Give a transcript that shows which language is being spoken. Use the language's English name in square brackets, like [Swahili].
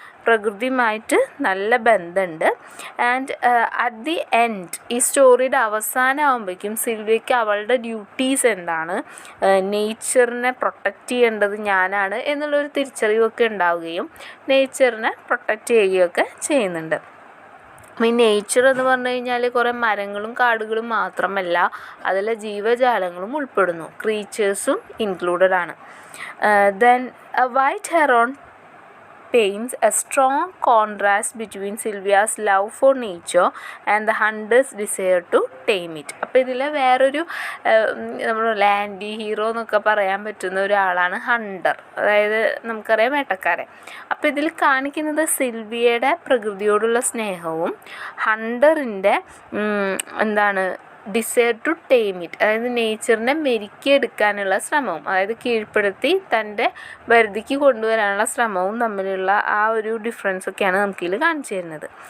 [Malayalam] പ്രകൃതിയുമായിട്ട് നല്ല ബന്ധമുണ്ട്. [English] and at the end [Malayalam] ഈ സ്റ്റോറിയുടെ അവസാനം ആകുമ്പോഴേക്കും സിൽവിയയ്ക്ക് അവളുടെ ഡ്യൂട്ടീസ് എന്താണ്, നേച്ചറിനെ പ്രൊട്ടക്റ്റ് ചെയ്യേണ്ടത് ഞാനാണ് എന്നുള്ളൊരു തിരിച്ചറിവൊക്കെ ഉണ്ടാവുകയും നേച്ചറിനെ പ്രൊട്ടക്റ്റ് ചെയ്യുകയൊക്കെ ചെയ്യുന്നുണ്ട്. ഈ നേച്ചർ എന്ന് പറഞ്ഞു കഴിഞ്ഞാൽ കുറേ മരങ്ങളും കാടുകളും മാത്രമല്ല, അതിലെ ജീവജാലങ്ങളും ഉൾപ്പെടുന്നു, ക്രീച്ചേഴ്സും ഇൻക്ലൂഡഡ് ആണ്. [English] Then a white heron paints a strong contrast between Sylvia's love for nature and the hunter's desire to tame it. [Malayalam] അപ്പോൾ ഇതിൽ വേറൊരു നമ്മൾ ലാൻഡി ഹീറോ എന്നൊക്കെ പറയാൻ പറ്റുന്ന ഒരാളാണ് ഹണ്ടർ, അതായത് നമുക്കറിയാം വേട്ടക്കാരൻ. അപ്പോൾ ഇതിൽ കാണിക്കുന്നത് സിൽവിയയുടെ പ്രകൃതിയോടുള്ള സ്നേഹവും ഹണ്ടറിൻ്റെ എന്താണ് [English] desire to tame it, [Malayalam] അതായത് നേച്ചറിനെ മെരുക്കിയെടുക്കാനുള്ള ശ്രമവും, അതായത് കീഴ്പ്പെടുത്തി തൻ്റെ പരിധിക്ക് കൊണ്ടുവരാനുള്ള ശ്രമവും തമ്മിലുള്ള ആ ഒരു ഡിഫറൻസൊക്കെയാണ് നമുക്കിതിൽ കാണിച്ചു തരുന്നത്.